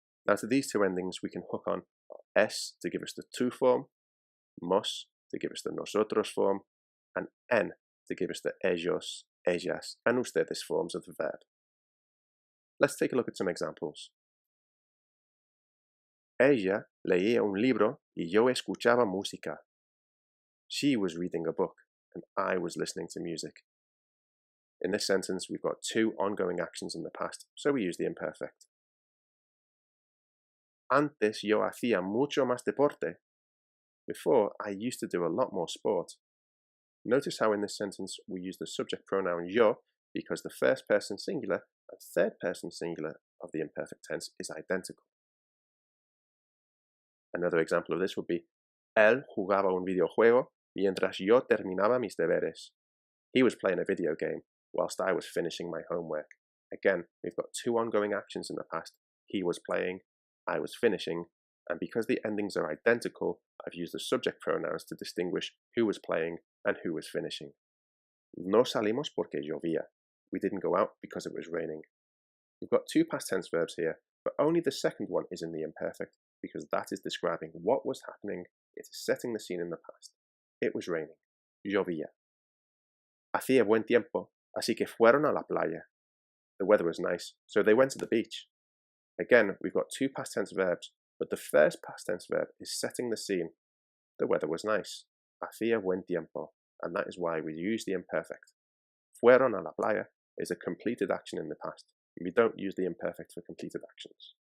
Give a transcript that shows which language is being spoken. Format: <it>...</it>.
<en>Now to these two endings we can hook on S to give us the tú form, mos to give us the nosotros form, and en to give us the ellos, ellas, and ustedes forms of the verb. Let's take a look at some examples.</en> <es>Ella leía un libro y yo escuchaba música.</es> <en>She was reading a book, and I was listening to music. In this sentence, we've got two ongoing actions in the past, so we use the imperfect.</en> <es>Antes yo hacía mucho más deporte.</es> <en>Before, I used to do a lot more sport. Notice how in this sentence we use the subject pronoun yo because the first person singular and third person singular of the imperfect tense is identical. Another example of this would be,</en> <es>Él jugaba un videojuego mientras yo terminaba mis deberes.</es> <en>He was playing a video game whilst I was finishing my homework. Again, we've got two ongoing actions in the past. He was playing, I was finishing, and because the endings are identical, I've used the subject pronouns to distinguish who was playing and who was finishing.</en> <es>No salimos porque llovía.</es> <en>We didn't go out because it was raining. We've got two past tense verbs here, but only the second one is in the imperfect because that is describing what was happening. It is setting the scene in the past. It was raining. Llovía.</en> <es>Hacía buen tiempo, así que fueron a la playa.</es> <en>The weather was nice, so they went to the beach. Again, we've got two past tense verbs, but the first past tense verb is setting the scene. The weather was nice.</en> <es>Hacía buen tiempo,</es> <en>and that is why we use the imperfect.</en> <es>Fueron a la playa</es> <en>is a completed action in the past. We don't use the imperfect for completed actions.</en>